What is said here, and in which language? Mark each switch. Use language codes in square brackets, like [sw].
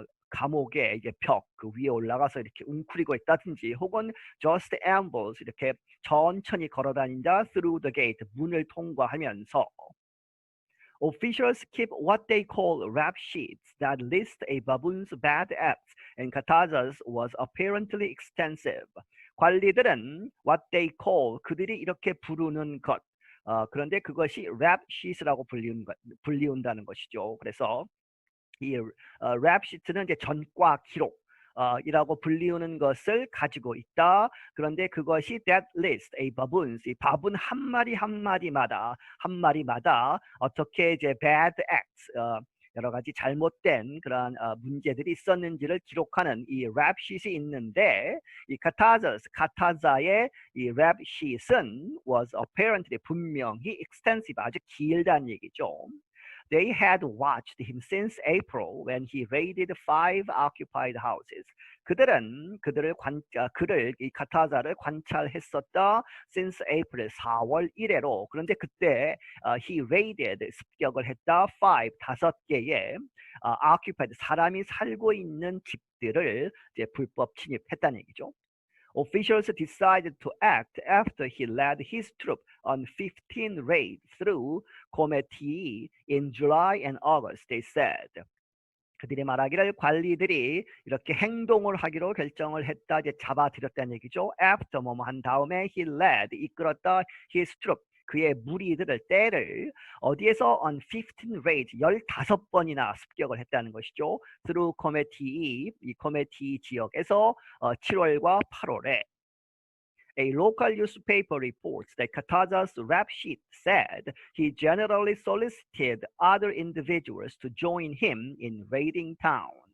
[ko] 감옥의 이제 벽 그 위에 올라가서 이렇게 웅크리고 있다든지 혹은 [en] just ambles [ko] 이렇게 천천히 걸어다닌다. [en] through the gate [ko] 문을 통과하면서. [en] Officials keep what they call rap sheets that list a baboon's bad acts, and Kataza's was apparently extensive. [ko] 관리들은 [en] what they call [ko] 그들이 이렇게 부르는 것 그런데 그것이 rap sheets라고 불리운다는 것이죠. 그래서 이 rap sheet는 이제 전과 기록 이라고 불리우는 것을 가지고 있다. 그런데 그것이 [en] that list, a baboons, [ko] 이 바분 한 마리마다 어떻게 이제 bad acts, 여러 가지 잘못된 그런 문제들이 있었는지를 기록하는 이 랩시트이 있는데 이 카타자의 이 랩시트는 [en] was apparently [ko] 분명히 extensive 아주 길다는 얘기죠. [en] They had watched him since April when he raided 5 occupied houses. [ko] 그들은 그를 이 카타자를 관찰했었다. [en] Since April [ko] 4월 1회로. 그런데 그때 [en] he raided [ko] 습격을 했다. 5 개의 occupied 사람이 살고 있는 집들을 이제 불법 침입했다는 얘기죠. [en] Officials decided to act after he led his troop on 15 raids through Committee in July and August, they said. [ko] 그들이 말하기를 관리들이 이렇게 행동을 하기로 결정을 했다. 이제 잡아들였다는 얘기죠. After 뭐뭐 한 다음에 [en] he led [ko] 이끌었다 [en] his troop [ko] 그의 무리들을 때를 어디에서 [en] on 15 raids [ko] 15번이나 습격을 했다는 것이죠. [en] through committee [ko] 이 committee 지역에서 7월과 8월에 [en] A local newspaper reports that Kataja's rap sheet said he generally solicited other individuals to join him in raiding town.